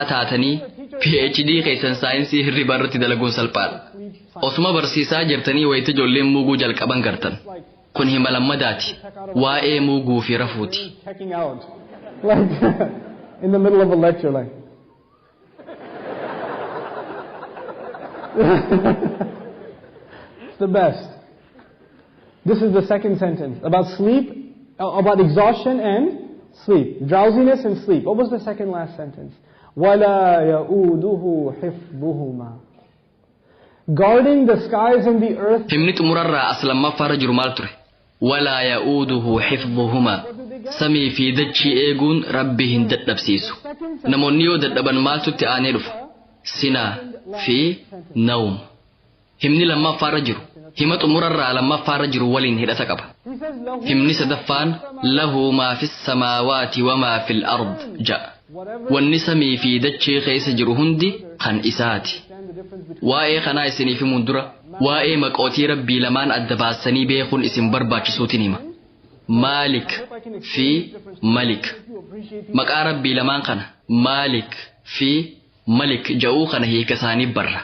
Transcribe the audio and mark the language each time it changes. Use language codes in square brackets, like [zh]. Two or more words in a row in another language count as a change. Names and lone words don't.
[om] taatanii PhD keessan saayinsii hirriba irratti dalaguun salphaadha. Osuma barsiisaa jirtanii wayita ijoolleen muuguu jalqaban gartan. Kun hima lammadaati. Waa'ee muuguu fi rafuuti. [en] Like in the middle of a lecture, like. It's the best. This is the second sentence about sleep, about exhaustion and sleep, drowsiness and sleep. What was the second last sentence? [ar] وَلَا يَؤُودُهُ حِفْظُهُمَا. [en] Guarding the skies and the earth. [om] Himni xumurarraa aslammaffaa jiru maal ture? [ar] وَلَا يَؤُودُهُ حِفْظُهُمَا. [om] Samii fi dachii eeguun Rabbi hin dadhabsiisu. Namoonni yoo dadhaban maaltutti aanee dhufa? [ar] سنة ونوم. [om] Himni lammaffaarra jiru. Hima xumurarraa lammaffaarra jiru waliin hidhata qaba. Himni sadaffaan [ar] لَهُ مَا فِي السَّمَاوَاتِ وَمَا فِي الْأَرْضِ ja'a. [om] Wanni samii fi dachee keessa jiru hundi kan isaati. Waa'ee kanaa isiniif himuun dura waa'ee maqootii Rabbii lamaan adda baasanii beekuun isin barbaachisuutiin hima. Maalik fi Malik. Maqaa Rabbii lamaan kana Maalik fi Malik ja'uu kana hiika isaanii barra.